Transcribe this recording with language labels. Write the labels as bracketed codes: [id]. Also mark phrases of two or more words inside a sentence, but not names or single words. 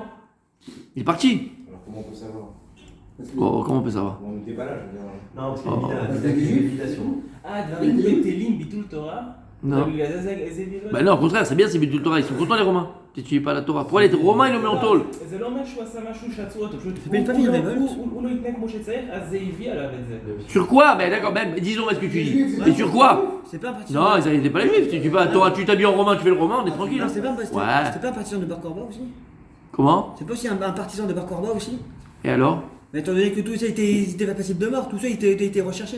[fr] Il est parti. Alors comment on peut savoir? Comment on peut savoir? On n'était pas là, je veux dire. Non, parce qu'il y a une invitation. [he] Ah, דברים בטלים, ביטול תורה. [fr] Non. Bah non, au contraire, c'est bien, c'est [he] ביטול תורה. [fr] Ils sont contents les Romains. tu n'étudies pas la Torah. Pour aller être romain, il le met en tôle. [he] זה לא אומר שהוא עשה משהו שעצרו אותו, פשוט [fr] זה pas une révolte. [he] הוא לא התנהג כמו שצריך, אז זה הביא עליו את זה. [fr] Sur quoi? Ben d'accord, ben, disons ce que tu dis. Et sur quoi? C'est pas un partisan. Non, ils n'étaient pas les juifs. Tu vas à la Torah, tu t'habilles en romain, tu fais le romain, on est tranquille. Non, hein. c'est pas un Ouais. c'est pas un partisan de Bar Korba aussi. Comment? C'est pas aussi un partisan de Bar Korba aussi. Et alors? Mais étant donné que tout ça était pas passible de mort, tout ça était recherché.